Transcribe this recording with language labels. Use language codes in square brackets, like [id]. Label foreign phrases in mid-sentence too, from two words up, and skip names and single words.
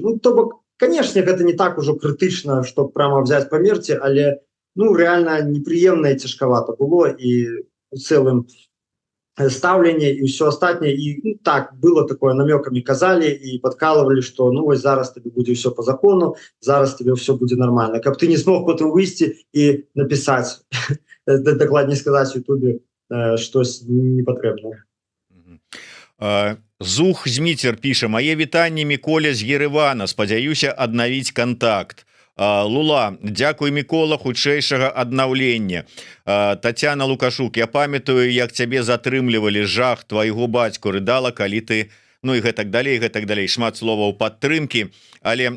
[ru] Ну, тобто, конечно, это не так уже критично, чтобы прямо взять померти, але, ну, реально неприемно и тяжковато было, и в целом ставление и все остальное, и ну, так было такое, намеками казали и подкалывали, что ну вот зараз тебе будет все по закону, зараз тебе все будет нормально. Как ты не смог потом выйти и написать, докладнее сказать в Ютубе, что-то непотребное. [be] Зух Зміцер піша: мае вітанні Міколя з Еревана, спадзяюся аднавіць контакт. Лула, дзякуй, Мікола, хутчэйшага аднаўлення. Тацяна Лукашук, я памятаю, як цябе затрымлівалі, жах твайго бацьку, рыдала, калі ты, ну і гэтак далей, шмат словаў падтрымкі, але